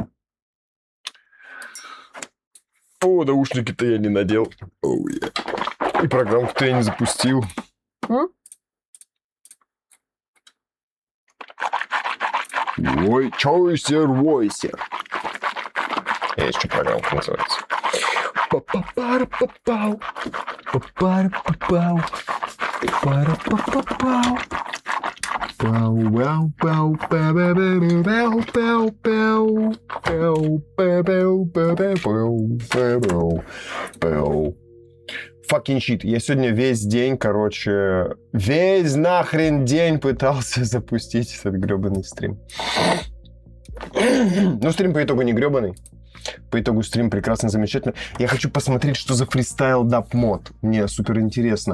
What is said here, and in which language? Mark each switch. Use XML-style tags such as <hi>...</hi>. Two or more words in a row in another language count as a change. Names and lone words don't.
<ru>О, наушники-то я не надел. И программку-то я не запустил. Ой, чойсер, войсер. Есть что программка называется. Па-па-пара-па-пау. Па-пара-па-пау. Пара-па-па-пау.</ru> <en>Fucking shit.</en> <ru>Я сегодня весь день, короче, весь нахрен день пытался запустить этот гребаный стрим. Но стрим по итогу не гребаный. По итогу стрим прекрасно, замечательно. Я хочу посмотреть, что за фристайл даб мод. Мне супер интересно.</ru>